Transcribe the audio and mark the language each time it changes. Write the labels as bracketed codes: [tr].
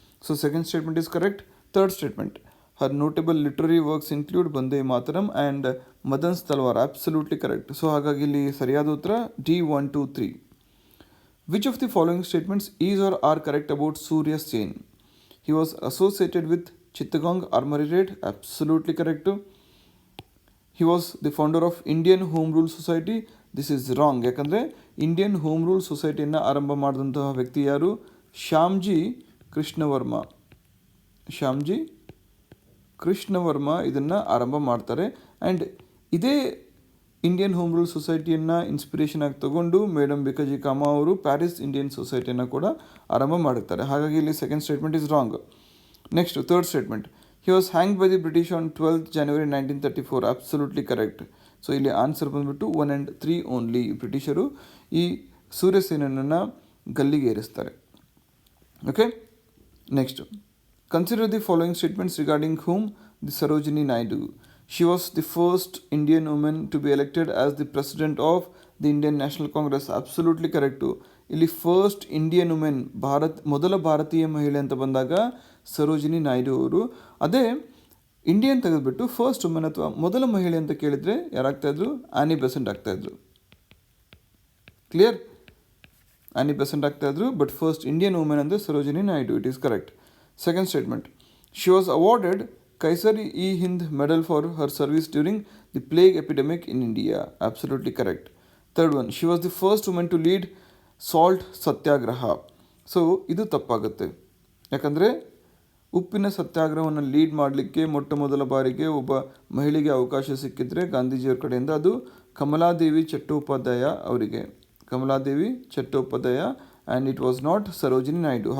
[en] So second statement is correct. Third statement, her notable literary works include Bande Mataram and Madan's Talwar. Absolutely correct. [kn] So ಹಾಗಾಗಿ ಇಲ್ಲಿ ಸರಿಯಾದ ಉತ್ತರ [en] D 1, 2, 3. Which of the following statements is are are correct about Surya Sen? He was associated with Chittagong Armory Raid. Absolutely correct. He was the founder of Indian Home Rule Society. This is wrong. [kn] ಯಾಕಂದರೆ Indian home rule ಸೊಸೈಟಿಯನ್ನು ಆರಂಭ ಮಾಡಿದಂತಹ ವ್ಯಕ್ತಿ ಯಾರು? ಶ್ಯಾಮ್ಜಿ ಕೃಷ್ಣವರ್ಮ. ಶ್ಯಾಮ್ಜಿ ಕೃಷ್ಣವರ್ಮ ಇದನ್ನು ಆರಂಭ ಮಾಡ್ತಾರೆ. And ಇದೇ Indian home rule ಸೊಸೈಟಿಯನ್ನು inspiration ಆಗಿ ತಗೊಂಡು ಮೇಡಮ್ ಬಿಕಾಜಿ ಕಾಮ ಅವರು ಪ್ಯಾರಿಸ್ ಇಂಡಿಯನ್ ಸೊಸೈಟಿಯನ್ನು ಕೂಡ ಆರಂಭ ಮಾಡಿರ್ತಾರೆ. ಹಾಗಾಗಿ ಇಲ್ಲಿ [en] Second statement is wrong. Next, third statement, he was hang by the British on 12th January 1934. Absolutely correct. [kn] So ಇಲ್ಲಿ ಆನ್ಸರ್ ಬಂದುಬಿಟ್ಟು [en] 1 and 3 [kn] ಓನ್ಲಿ. ಬ್ರಿಟಿಷರು ಈ ಸೂರ್ಯಸೇನನ್ನು ಗಲ್ಲಿಗೆ ಏರಿಸ್ತಾರೆ. Okay. [en] Next, consider the following statements regarding whom the Sarojini Naidu. She was the first Indian woman to be elected as the president of the Indian National Congress. Absolutely correct. [kn] ಇಲ್ಲಿ first Indian women, ಮೊದಲ ಭಾರತೀಯ ಮಹಿಳೆ ಅಂತ ಬಂದಾಗ ಸರೋಜಿನಿ ನಾಯ್ಡು ಅವರು. ಅದೇ Indian ತೆಗೆದುಬಿಟ್ಟು first women ಅಥವಾ ಮೊದಲ ಮಹಿಳೆ ಅಂತ ಕೇಳಿದರೆ ಯಾರಾಗ್ತಾಯಿದ್ರು? ಆನಿ ಬೆಸೆಂಟ್ ಆಗ್ತಾಯಿದ್ರು. ಕ್ಲಿಯರ್? ಆನಿ Besant ಆಗ್ತಾಯಿದ್ರು. [en] but first Indian women [kn] ಅಂದರೆ Sarojini Naidu. [en] It is correct. Second statement, she was awarded Kaiser-i-Hind Medal for her service during the plague epidemic in India. Absolutely correct. Third one, she was the first woman to lead salt satyagraha. [kn] So ಇದು ತಪ್ಪಾಗುತ್ತೆ. ಯಾಕಂದರೆ ಉಪ್ಪಿನ ಸತ್ಯಾಗ್ರಹವನ್ನು lead ಮಾಡಲಿಕ್ಕೆ ಮೊಟ್ಟ ಮೊದಲ ಬಾರಿಗೆ ಒಬ್ಬ ಮಹಿಳೆಗೆ ಅವಕಾಶ ಸಿಕ್ಕಿದ್ರೆ ಗಾಂಧೀಜಿಯವ್ರ ಕಡೆಯಿಂದ ಅದು ಕಮಲಾದೇವಿ ಚಟ್ಟೋಪಾಧ್ಯಾಯ ಅವರಿಗೆ. Kamaladevi Chattopadhyay. [en] And it was not Sarojini Naidu.